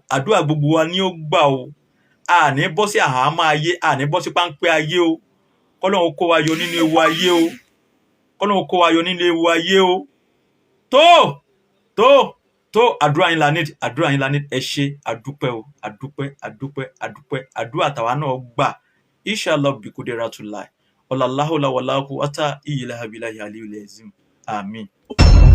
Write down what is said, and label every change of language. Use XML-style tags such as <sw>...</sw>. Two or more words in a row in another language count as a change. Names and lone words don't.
<yo>Àdúrà gbogbo wa ni ó gbà o. Àní bọ́ sí àhámọ́ ayé, àní bọ́ sí páńpẹ́ ayé o. Kọ́lọ́run kó wa yọ nínú ewu ayé o. Kọ́lọ́run kó wa yọ nínú ewu ayé o. Tó àdúrà yín la need, àdúrà yín la need. Ẹ ṣé, àdúpẹ́ o, àdúpẹ́, àdúpẹ́, àdúpẹ́. Àdúrà tàwa náà gbà.</yo> <ar>إن شاء الله بقدرة الله. والله لا ولا قوة إلا بالله العلي العظيم.</ar> <yo>Àmín.</yo>